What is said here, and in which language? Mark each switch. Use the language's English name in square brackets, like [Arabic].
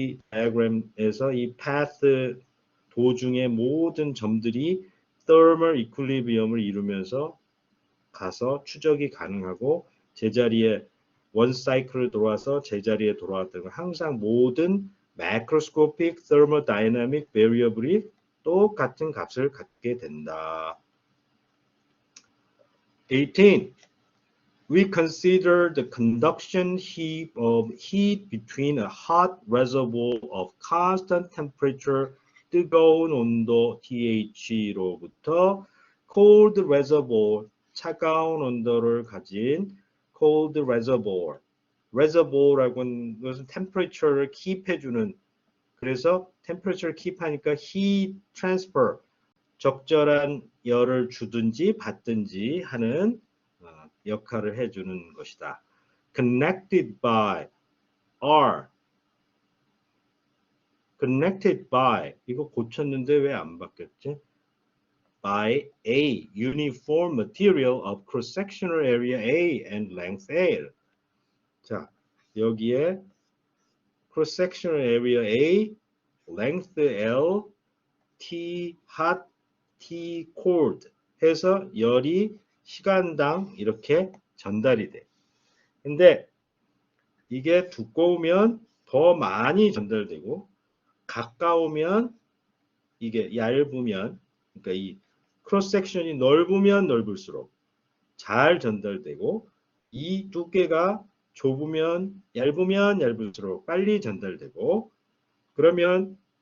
[Korean] diagram에서 이 path 도중의 모든 점들이 thermal equilibrium을 이루면서 가서 추적이 가능하고 제자리에 원 사이클을 돌아서 제자리에 돌아왔던 건 항상 모든 macroscopic thermodynamic variable이 똑같은 값을 갖게 된다. 18. [English] we consider the conduction heat of heat between a hot reservoir of constant temperature [Korean] 뜨거운 온도 TH로부터 [English] cold reservoir [Korean] 차가운 온도를 가진 [English] cold reservoir reservoir라고 하는 것은 temperature를 keep해주는 [Korean] 그래서 temperature를 keep하니까 heat transfer 적절한 열을 주든지 받든지 하는 역할을 해주는 것이다. [English] Connected by are connected by [Korean] 이거 고쳤는데 왜 안 바뀌었지? [English] By a uniform material of cross-sectional area A and length L. [Korean] 자, 여기에 cross-sectional area A, length L, T hot, T cold 해서 열이 시간당 이렇게 전달이 돼. 근데 이게 두꺼우면 더 많이 전달되고 가까우면 이게 얇으면 그러니까 이 크로스 섹션이 넓으면 넓을수록 잘 전달되고 이 두께가 좁으면 얇을수록 빨리 전달되고 그러면